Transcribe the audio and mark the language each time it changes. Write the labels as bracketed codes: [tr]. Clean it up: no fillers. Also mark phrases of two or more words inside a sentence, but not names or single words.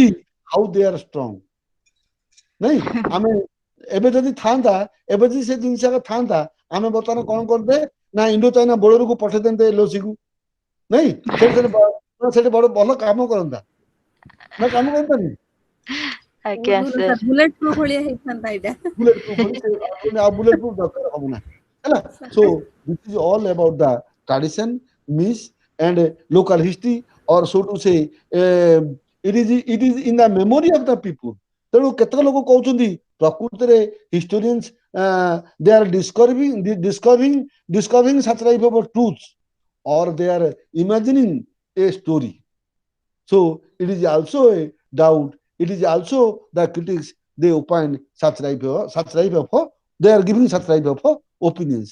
[en] how they are strong [or] ନାଇଁ ଆମେ ଏବେ ଯଦି ଥାନ୍ତା ଏବେ ଯଦି ସେ ଜିନିଷ ଥାନ୍ତା ଆମେ ବର୍ତ୍ତମାନ କଣ କରିଦେ ନା ଇଣ୍ଡୋ ଚାଇନା ବୋର୍ଡରକୁ ପଠେଇ ଦିଅନ୍ତେ ଏଲଓସି କୁ ନାଇଁ ସେଠି ବଡ ଭଲ କାମ କରନ୍ତା ନା କାମ କରନ୍ତାନି ଆଜ୍ଞା ବହୁତ ଭଲ ସାର୍ ସାର୍ [en] bullet proof [or] ଭଳିଆ ହେଇଥାନ୍ତା ଏଇଟା [en] bullet proof [or] ଭଳି ସେ ଆଉ [en] bullet proof [or] ଦରକାର ହବ ନାହିଁ ହେଲା [en] so this is all about the tradition myth and local history or so to say it is in the memory of the people [or] ତେଣୁ କେତେକ ଲୋକ କହୁଛନ୍ତି ପ୍ରକୃତରେ [en] historians they are discovering such type of truths or they are imagining a story so it is also a doubt it is also the critics they opine such type of they are giving such type of opinions.